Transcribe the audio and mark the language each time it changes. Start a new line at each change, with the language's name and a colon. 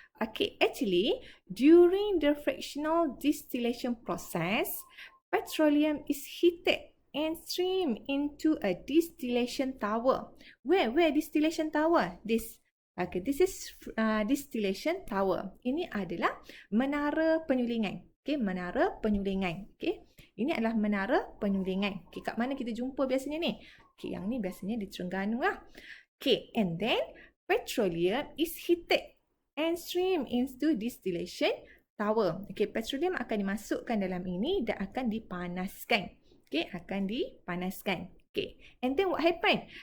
English: Okay, actually, during the fractional distillation process, petroleum is heated and streamed into a distillation tower. Where distillation tower? This. Okay, this is distillation tower.
Malay: Ini adalah menara penyulingan. Okay, menara penyulingan. Okay, ini adalah menara penyulingan. Okay, kat mana kita jumpa biasanya ni? Okay, yang ni biasanya di Terengganu lah.
English: Okay, and then petroleum is heated and streamed into distillation tower.
Malay: Okay, petroleum akan dimasukkan dalam ini dan akan dipanaskan. Okay, akan dipanaskan. Okay,
English: and then what happened?